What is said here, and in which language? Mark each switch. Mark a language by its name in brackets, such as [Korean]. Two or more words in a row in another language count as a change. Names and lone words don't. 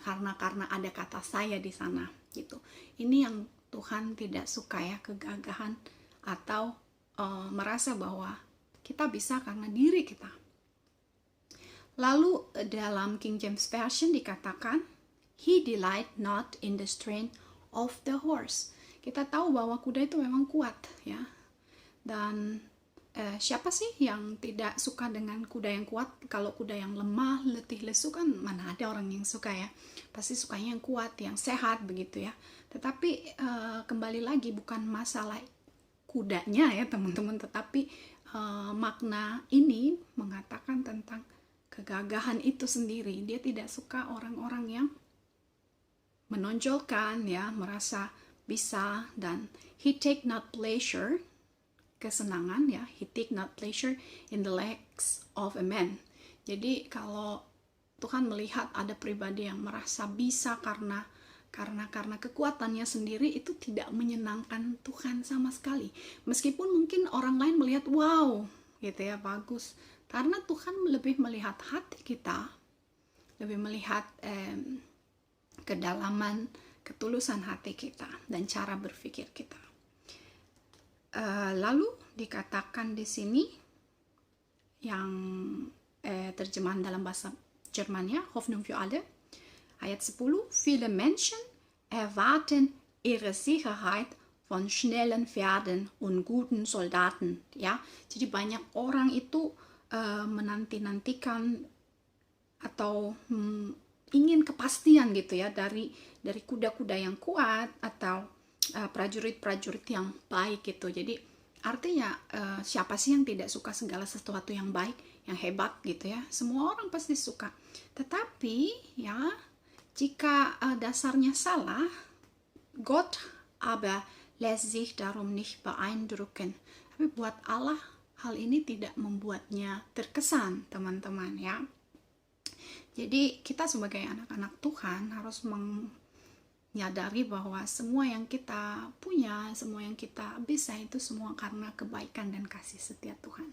[Indonesian] Karena ada kata saya di sana gitu. Ini yang Tuhan tidak suka ya, kegagahan atau merasa bahwa kita bisa karena diri kita. Lalu dalam King James Version dikatakan, [English] He delight not in the strength of the horse. [Indonesian] Kita tahu bahwa kuda itu memang kuat ya. Dan siapa sih yang tidak suka dengan kuda yang kuat? Kalau kuda yang lemah, letih, lesu kan mana ada orang yang suka ya. Pasti sukanya yang kuat, yang sehat begitu ya. Tetapi kembali lagi bukan masalah kudanya ya teman-teman, tetapi makna ini mengatakan tentang kegagahan itu sendiri. Dia tidak suka orang-orang yang menonjolkan ya, merasa bisa, dan [English] he take not pleasure, [Indonesian] kesenangan ya, [English] he take not pleasure in the legs of a man. [Indonesian] Jadi kalau Tuhan melihat ada pribadi yang merasa bisa karena kekuatannya sendiri, itu tidak menyenangkan Tuhan sama sekali. Meskipun mungkin orang lain melihat wow gitu ya, bagus, karena Tuhan lebih melihat hati kita, lebih melihat kedalaman, ketulusan hati kita dan cara berpikir kita. Lalu dikatakan di sini yang terjemahan dalam bahasa Jermannya, [German] Hoffnung für alle, ayat 10, viele Menschen erwarten ihre Sicherheit von schnellen Pferden und guten Soldaten. [Indonesian] Ya, jadi banyak orang itu menanti-nantikan atau ingin kepastian gitu ya dari kuda-kuda yang kuat atau prajurit-prajurit yang baik gitu. Jadi artinya siapa sih yang tidak suka segala sesuatu yang baik, yang hebat gitu ya? Semua orang pasti suka. Tetapi ya, jika dasarnya salah, [German] Gott aber lässt sich darum nicht beeindrucken. [Indonesian] Tapi buat Allah hal ini tidak membuatnya terkesan, teman-teman ya. Jadi kita sebagai anak-anak Tuhan harus menyadari bahwa semua yang kita punya, semua yang kita bisa itu semua karena kebaikan dan kasih setia Tuhan.